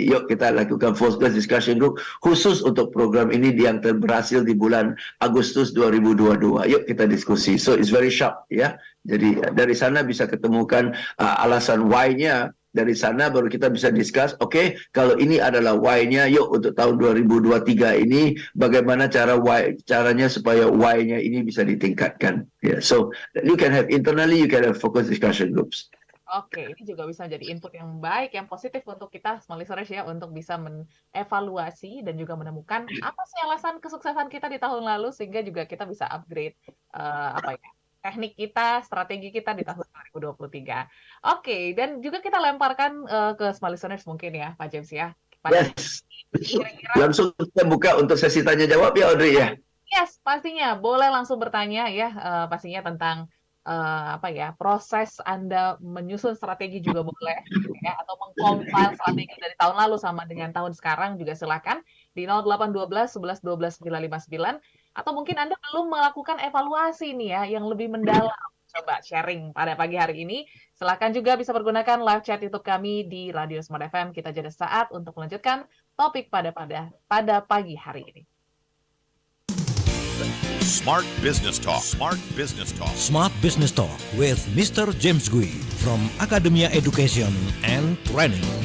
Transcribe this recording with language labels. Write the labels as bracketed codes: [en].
[id] Yuk kita lakukan focus discussion group khusus untuk program ini yang berhasil di bulan Agustus 2022. Yuk kita diskusi. [en] So it's very sharp, [id] ya. Jadi dari sana bisa ketemukan alasan why-nya. Dari sana baru kita bisa discuss, oke, kalau ini adalah why-nya, yuk untuk tahun 2023 ini bagaimana caranya supaya why-nya ini bisa ditingkatkan. [en] Yeah, so you can have internally, you can have focus discussion groups. [id] Oke, ini juga bisa jadi input yang baik, yang positif untuk kita small listeners ya, untuk bisa mengevaluasi dan juga menemukan apa sih alasan kesuksesan kita di tahun lalu sehingga juga kita bisa upgrade teknik kita, strategi kita di tahun 2023. Oke, dan juga kita lemparkan ke small listeners mungkin ya, Pak James ya. [en] Yes. [id] Langsung kita buka untuk sesi tanya jawab ya, Audrey, ya. Yes, pastinya boleh langsung bertanya ya, pastinya tentang proses Anda menyusun strategi juga boleh, ya, atau mengcompile strategi dari tahun lalu sama dengan tahun sekarang juga silakan di 0812 11 12 959. Atau mungkin Anda belum melakukan evaluasi nih ya, yang lebih mendalam. Coba sharing pada pagi hari ini. Silakan juga bisa menggunakan live chat YouTube kami di Radio Smart FM. Kita jeda saat untuk melanjutkan topik pada pagi hari ini. [en] Smart Business Talk. Smart Business Talk. Smart Business Talk with Mr. James Gui from Academia Education and Training.